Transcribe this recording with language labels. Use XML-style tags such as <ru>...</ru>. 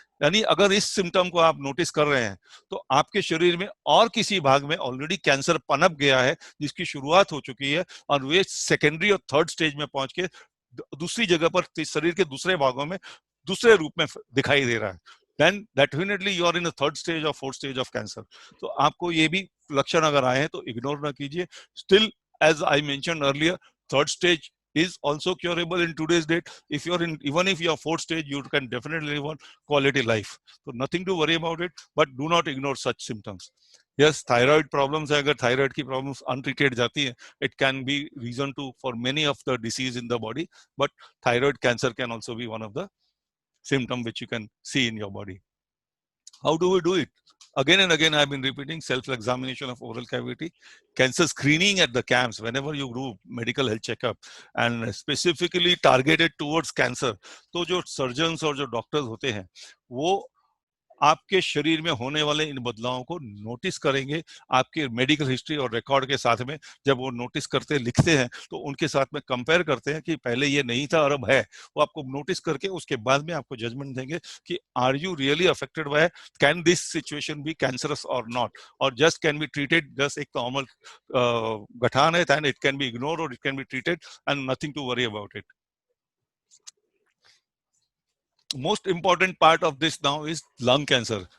<hi>यानी अगर इस सिम्टम को आप नोटिस कर रहे हैं तो आपके शरीर में और किसी भाग में ऑलरेडी कैंसर पनप गया है, जिसकी शुरुआत हो चुकी है और वे सेकेंडरी और थर्ड स्टेज में पहुंच के दूसरी जगह पर शरीर के दूसरे भागों में दूसरे रूप में दिखाई दे रहा है।</hi> <en>then definitely you are in a third stage or fourth stage of cancer.</en> <hi>तो आपको ये भी लक्षण अगर आए हैं तो इग्नोर ना कीजिए।</hi> <en>Still, as I mentioned earlier, third stage is also curable in today's date. If you're in, even if you're fourth stage, you can definitely live on quality life. So nothing to worry about it, but do not ignore such symptoms. Yes, thyroid problems है,</en> <hi>अगर thyroid की problems untreated जाती है,</hi> <en>it can be reason to for many of the disease in the body, but thyroid cancer can also be one of the symptom which you can see in your body. How do we do it? Again and again, I've been repeating self-examination of oral cavity, cancer screening at the camps whenever you do medical health checkup, and specifically targeted towards cancer.</en> <hi>तो जो surgeons और जो doctors होते हैं, वो आपके शरीर में होने वाले इन बदलावों को नोटिस करेंगे आपके मेडिकल हिस्ट्री और रिकॉर्ड के साथ में। जब वो नोटिस करते लिखते हैं तो उनके साथ में कंपेयर करते हैं कि पहले ये नहीं था और अब है। वो आपको नोटिस करके उसके बाद में आपको जजमेंट देंगे कि</hi> <en>are you really affected by, can this situation be cancerous or not, or just can be treated,</en> <hi>just एक नॉर्मल गठान है,</hi> <en>And it can be ignore or it can be treated and nothing to worry about it. Most important part of this now is lung cancer.</en>